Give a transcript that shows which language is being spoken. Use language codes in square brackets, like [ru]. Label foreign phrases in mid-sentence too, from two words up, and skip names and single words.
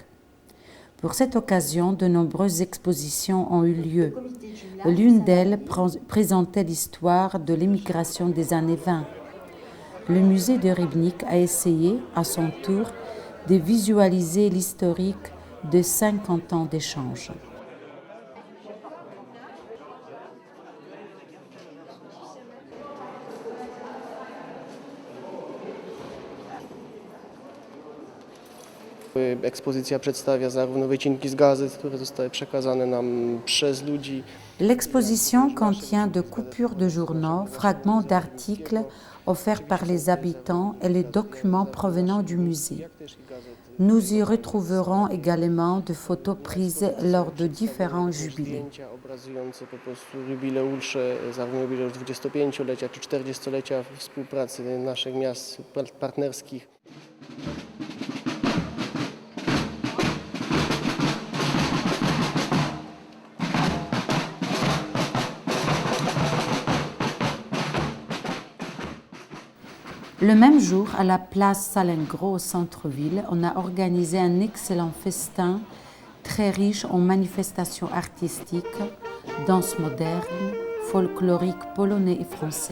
[fr] Pour cette occasion, de nombreuses expositions ont eu lieu. L'une d'elles présentait l'histoire de l'émigration des années 20. Le musée de Rybník a essayé, à son tour, de visualiser l'historique de 50 ans d'échanges. [pl] Ekspozycja przedstawia zarówno wycinki z gazet, które zostały przekazane nam przez ludzi. [fr] L'exposition contient de coupures de journaux, fragments d'articles offerts par les habitants et les documents provenant du musée. Nous y retrouverons également des photos prises lors de différents jubilés. [pl] Zdjęcia obrazujące po prostu jubileusze, zarówno jubileusz 25-lecia czy 40-lecia współpracy naszych miast partnerskich. [fr] Le même jour, à la place Salengro au centre-ville, on a organisé un excellent festin très riche en manifestations artistiques, danse moderne, folklorique polonais et français.